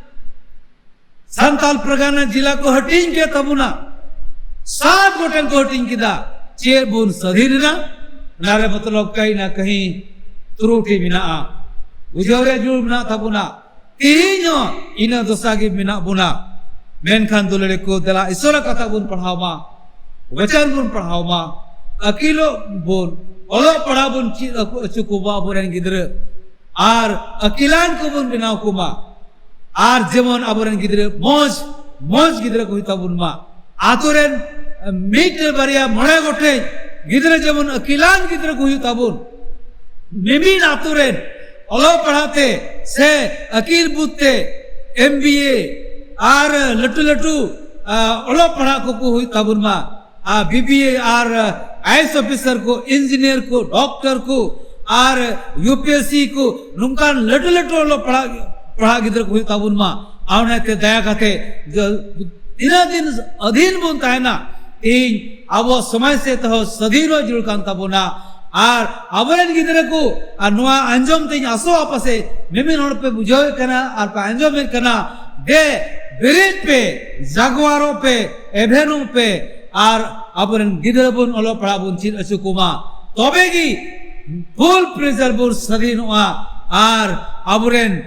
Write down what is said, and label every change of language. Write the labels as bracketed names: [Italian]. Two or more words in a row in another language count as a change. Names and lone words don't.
[Santali] संताल प्रगाना जिला को हटिंग के तबुना 7 गोटन को हटिंग किदा चेर बुन सदीन ना नारे मतलब कहीं ना कहीं त्रुटि बिना बुझावरे जुड़ बिना तबुना तीनो इना दोसा के बिना बुना मेनखान दुलड़े को दला ईश्वर कथा बुन पढ़ाओ मा वचन बुन पढ़ाओ मा अकीलो बोन ओलो पढ़ा बुन चुकुबा बोरेन गिद्रे आर अकिलान को बुन बिनाव कुमा आर जेमन अबोरेन गिद्रे मौज गिद्रे को हिता बुन मा आतुरेन मीट बरिया मणे गोटे गिद्रे जेमन अकिलान गिद्रे को हिता बुन मिमिन आतुरेन ओलो पढ़ाते से अकील बुते एमबीए आर लटू लटू ओलो पढ़ा को हिता बुन मा बीबीए आर [English] IAS officer [Santali] को इंजीनियर को डॉक्टर को आर यूपीएससी को नुकान लटू लटू लो पढ़ा गिद्र को ताबुन मा आवने ते दया काते दिन दिन अधीन बुन तायना इन अब समय से तो सदीनो जुड़ कान ताबुना आर अबरेन गिद्र को नुआ अंजम ते आसो आपसे मिमिन होड़ पे बुझावे कना आर पे अंजम में कना दे बिरिट पे जागवारों पे एभेनु पे आर अबरन गिद्र बुन ओलो पढ़ा बुन चिन अचुकुमा तबेगी [English] full pressure [Santali] बुन सदीन हुआ आर अबरन